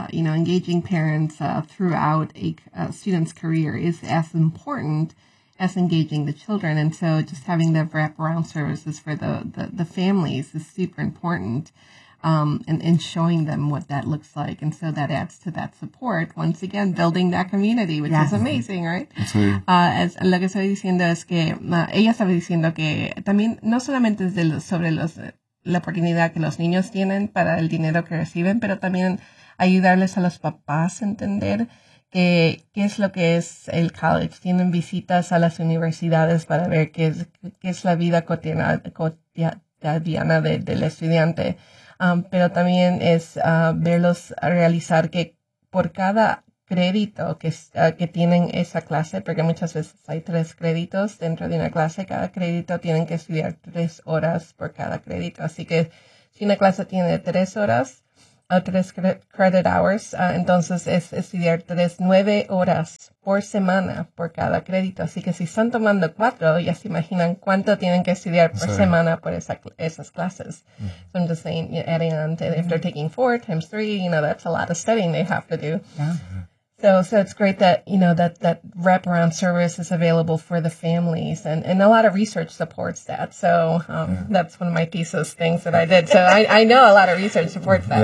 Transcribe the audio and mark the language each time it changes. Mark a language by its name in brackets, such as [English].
[English] You know, engaging parents throughout a student's career is as important as engaging the children. And so just having the wraparound services for the families is super important, and showing them what that looks like. And so that adds to that support. Once again, building that community, which is amazing, right? [Spanish] Lo que estoy diciendo es que ella estaba diciendo que también no solamente es la oportunidad que los niños tienen para el dinero que reciben, pero también ayudarles a los papás a entender qué es lo que es el college. Tienen visitas a las universidades para ver qué es la vida cotidiana del estudiante. Pero también es verlos realizar que por cada crédito que tienen esa clase, porque muchas veces hay 3 créditos dentro de una clase. Cada crédito tienen que estudiar 3 horas por cada crédito. Así que si una clase tiene 3 horas, 3 [English] credit hours, [Spanish] entonces es estudiar 9 horas por semana por cada crédito. Así que si están tomando 4, ya se imaginan cuánto tienen que estudiar por semana por esas clases. Mm-hmm. [English] So I'm just saying, adding on, to, mm-hmm. if they're taking 4 times 3, you know, that's a lot of studying they have to do. Yeah. Mm-hmm. So it's great that, you know, that wraparound service is available for the families, and a lot of research supports that. So that's one of my thesis things that I did. So I know a lot of research supports that.